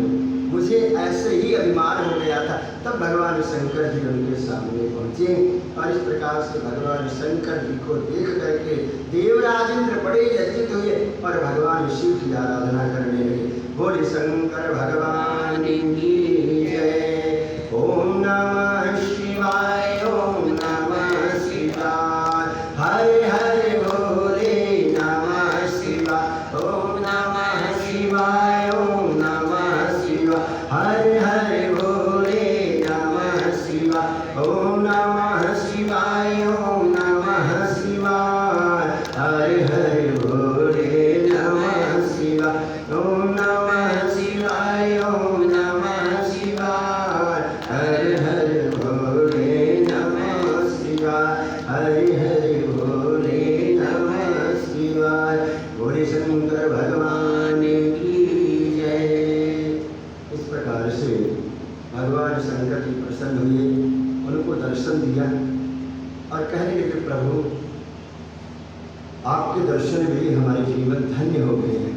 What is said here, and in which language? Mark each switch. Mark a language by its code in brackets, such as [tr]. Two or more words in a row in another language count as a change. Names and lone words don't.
[hi] मुझे ऐसे ही अभिमान हो गया था। तब भगवान शंकर जी उनके सामने पहुँचे, और इस प्रकार से भगवान शंकर जी को देख करके देवराज इंद्र बड़े लज्जित हुए और भगवान शिव की आराधना करने लगे। बोले शंकर भगवान की जय। [sa] ओम नमः शिवाय, ओम नमः शिवाय, [hi] हरे हरे बोले [sa] नमः शिवाय। ओम नमः शिवाय, ओम नमः शिवाय, [hi] हरे हरे बोले [sa] नमः शिवाय। ओम नमः शिवाय, ओम नमः शिवाय, [hi] हरे हरे बोले [sa] नमः शिवाय। ओम नमः शिवाय, ओम नमः शिवाय, [hi] हरे हरे बोले [sa] नमः शिवाय, [hi] हरे हरे बोले [sa] नमः शिवाय। [hi] बोले शंकर भगवान की जय। इस प्रकार से भगवान शंकर जी प्रसन्न हुए, उनको दर्शन दिया और कहने लगे प्रभु आपके दर्शन में हमारे जीवन धन्य हो गए हैं।